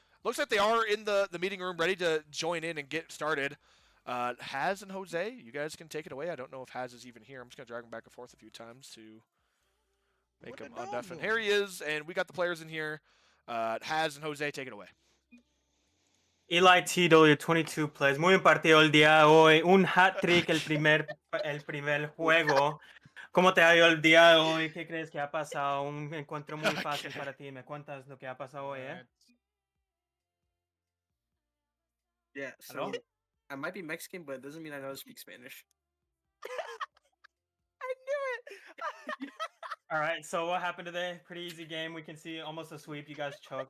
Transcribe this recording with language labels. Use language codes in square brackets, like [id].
[en] Looks like they are in the meeting room ready to join in and get started. Haz and Jose, you guys can take it away. I don't know if Haz is even here. I'm just going to drag him back and forth a few times to make him undeafened. Here he is, and we got the players in here. Haz and Jose, take it away. Eli TW 22 plays. [es] Muy bien partido el día de hoy. Un hat-trick el primer juego. ¿Cómo te ha ido el día de hoy? ¿Qué crees que ha pasado? Un encuentro muy fácil para ti. ¿Me cuentas lo que ha pasado hoy, eh? [en] Yeah, so Hello? I might be Mexican, but it doesn't mean I know how to speak Spanish. I knew it. All right, so what happened today? Pretty easy game. We can see almost a sweep. You guys choked.